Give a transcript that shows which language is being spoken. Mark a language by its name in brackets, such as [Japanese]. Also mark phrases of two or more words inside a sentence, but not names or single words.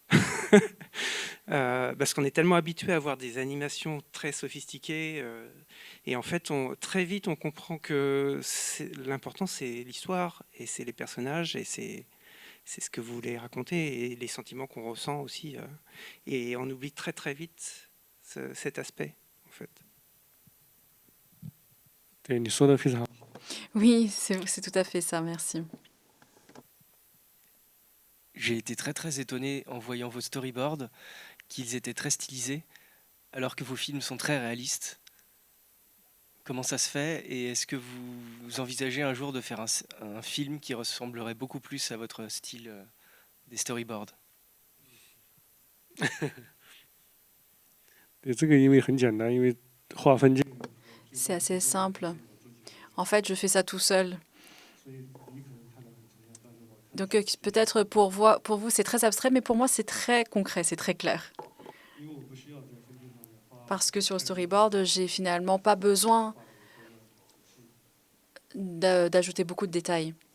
[French] Parce qu'on est tellement habitué à voir des animations très sophistiquées et en fait très vite on comprend que l'important c'est l'histoire et c'est les personnages et c'est ce que vous voulez raconter et les sentiments qu'on ressent aussi et on oublie très très vite cet aspect en fait. [Chinese] 对你说的非常好。 [French] Oui, c'est tout à fait ça, merci. J'ai été très très étonné en voyant vos storyboards qu'ils étaient très stylisés alors que vos films sont très réalistes. Comment ça se fait et est-ce que vous envisagez un jour de faire un film qui ressemblerait beaucoup plus à votre style des storyboards? [Chinese] 对，这个因为很简单，因为划分镜。 [French] C'est assez simple. En fait, je fais ça tout seul. Donc peut-être pour vous, c'est très abstrait, mais pour moi, c'est très concret, c'est très clair. Parce que sur le storyboard, j'ai finalement pas besoin d'ajouter beaucoup de détails.